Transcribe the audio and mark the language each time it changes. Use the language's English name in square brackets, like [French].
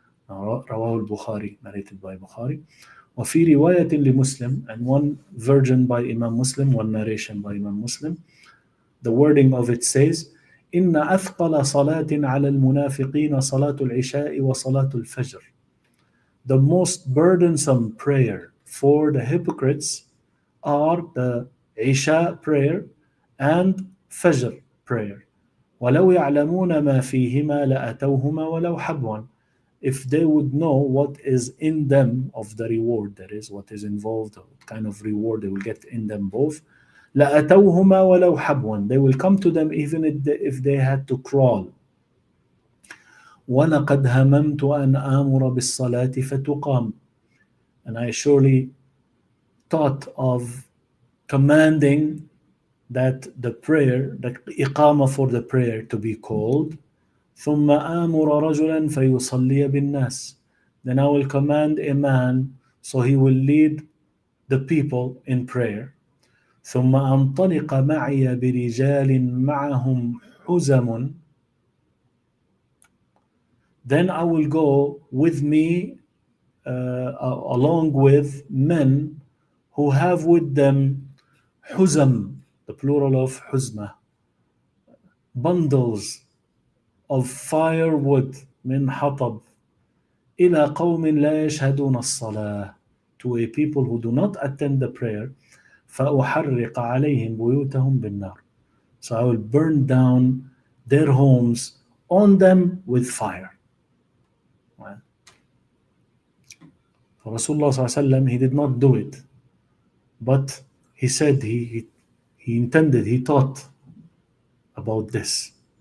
[Arabic] رواه البخاري, [English] narrated by Bukhari. [Arabic] وفي رواية لمسلم, [English] and one version by Imam Muslim, one narration by Imam Muslim, the wording of it says, [Arabic] إن أثقل صلاة على المنافقين صلاة العشاء وصلاة الفجر. [English] The most burdensome prayer for the hypocrites are the Isha prayer and Fajr prayer. [Arabic] ولو يعلمون ما فيهما لأتوهما ولو حبوا. [English] If they would know what is in them of the reward, that is, what is involved, what kind of reward they will get in them both, [Arabic] لأتوهما ولو حبوا. [English] They will come to them even if they had to crawl. [Arabic] ولقد هممت أن آمر بالصلاة فتقام. [English] And I surely thought of commanding that the prayer, the iqama for the prayer to be called. [Arabic] ثم آمر رجلا فيصلي بالناس. [English] Then I will command a man so he will lead the people in prayer. [Arabic] ثم أنطلق معي برجال معهم حزم. [English] Then I will go with me along with men who have with them حزم, the plural of حزمة, bundles of firewood [Arabic] من حطب, إلى قوم لا يشهدون الصلاة, [English] to a people who do not attend the prayer. [Arabic] فأحرق عليهم بيوتهم بالنار. [English] So I will burn down their homes on them with fire. Right? So Rasulullah ﷺ, he did not do it, but he said he intended, he thought about this.